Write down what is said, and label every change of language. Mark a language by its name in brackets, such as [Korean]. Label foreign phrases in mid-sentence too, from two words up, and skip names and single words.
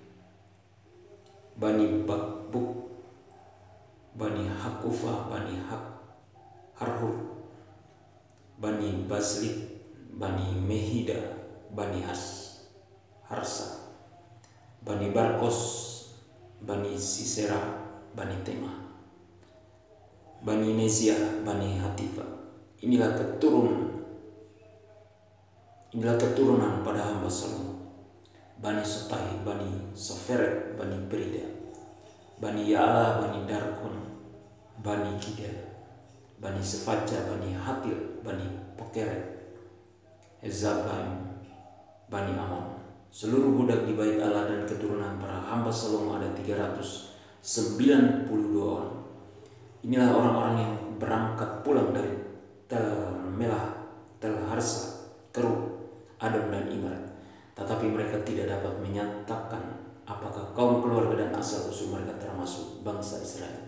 [Indonesian] Bani Bakbuk, Bani Hakufa, Bani Harhur, Bani Baslit, Bani Mehida, Bani Harsa, Bani Barkos, Bani Sisera, Bani Tema, Bani Nezia, Bani Hatifa. Inilah keturunan pada hamba Salomo. Bani Sotai, Bani Soferet, Bani Perida, Bani Yaala, Bani Darkon, Bani Gidel, Bani Sefaja, Bani Hatil, Bani Pokeret, Hezabaim, Bani Amon. Seluruh budak di bait Allah dan keturunan para hamba Salomo ada 392 orang. Inilah orang-orang yang berangkat pulang dari Tel Melah, Tel Harsa, Kerub, Adon dan Imran. Tetapi mereka tidak dapat menyatakan apakah kaum keluarga dan asal usul mereka termasuk bangsa Israel.